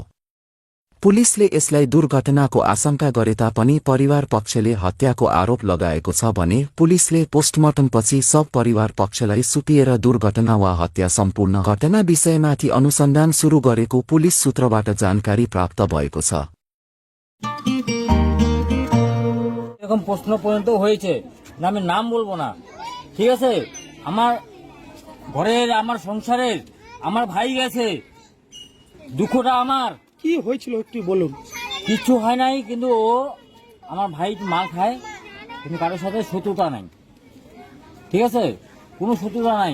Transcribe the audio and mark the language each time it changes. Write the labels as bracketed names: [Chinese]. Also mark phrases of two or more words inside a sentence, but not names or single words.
[Nepali] पुलिसले यसलाई दुर्घटनाको आशंका गरे तापनि परिवार पक्षले हत्याको आरोप लगाएको छ भने पुलिसले पोस्टमार्टमपछि शव परिवार पक्षलाई सुम्पिएर दुर्घटना वा हत्या सम्पूर्ण घटना विषयमाथि अनुसन्धान सुरु गरेको पुलिस सूत्रबाट जानकारी प्राप्त भएको छ। [Bangla] এরকম প্রশ্ন পর্যন্ত হয়েছে না, আমি নাম বলবো না, ঠিক আছে। আমার ঘরের, আমার সংসারের, আমার ভাই গেছে, দুঃখটা আমার। কি হয়েছিল একটু বলুন। কিছু হয় নাই, কিন্তু ও আমার ভাই মাল খায়, কিন্তু কারোর সাথে শত্রুতা নাই, ঠিক আছে, কোনো শত্রুতা নাই।